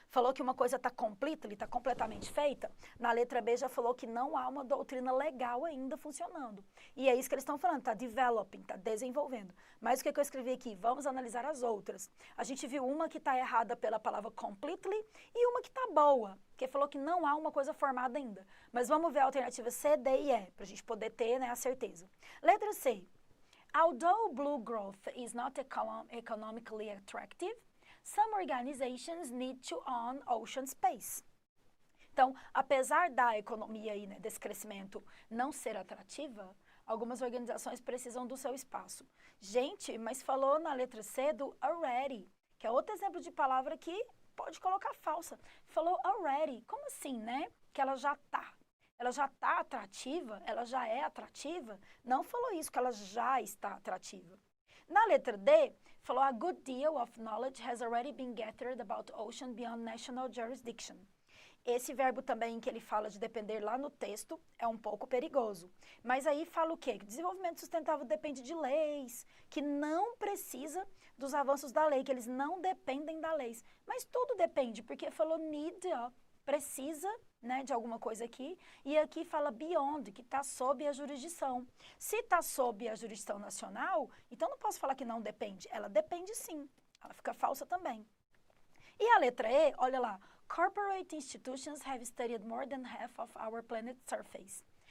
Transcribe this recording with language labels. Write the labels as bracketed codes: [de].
[pt] Falou que uma coisa está completely, está completamente feita. Na letra B já falou que não há uma doutrina legal ainda funcionando. E é isso que eles estão falando, está developing, está desenvolvendo. Mas o que eu escrevi aqui? Vamos analisar as outras. A gente viu uma que está errada pela palavra completely e uma que está boa, que falou que não há uma coisa formada ainda. Mas vamos ver a alternativa C, D e E, para a gente poder ter, né, a certeza. Letra C. [en] Although blue growth is not economically attractive, some organizations need to own ocean space. [pt] Então, apesar da economia aí, né, desse crescimento não ser atrativa, algumas organizações precisam do seu espaço. Gente, mas falou na letra C do already, que é outro exemplo de palavra que pode colocar falsa. Falou already, como assim, né? Que ela já está. Ela já está atrativa? Ela já é atrativa? Não falou isso, que ela já está atrativa. Na letra D, falou [en] a good deal of knowledge has already been gathered about ocean beyond national jurisdiction. [pt] Esse verbo também que ele fala de depender lá no texto é um pouco perigoso. Mas aí fala o quê? Que desenvolvimento sustentável depende de leis, que não precisa dos avanços da lei, que eles não dependem da lei. Mas tudo depende, porque falou need, ó, precisa, né, de alguma coisa aqui, e aqui fala beyond, que está sob a jurisdição. Se está sob a jurisdição nacional, então não posso falar que não depende. Ela depende sim, ela fica falsa também. E a letra E, olha lá, [en] corporate institutions have studied more than half of our planet's surface.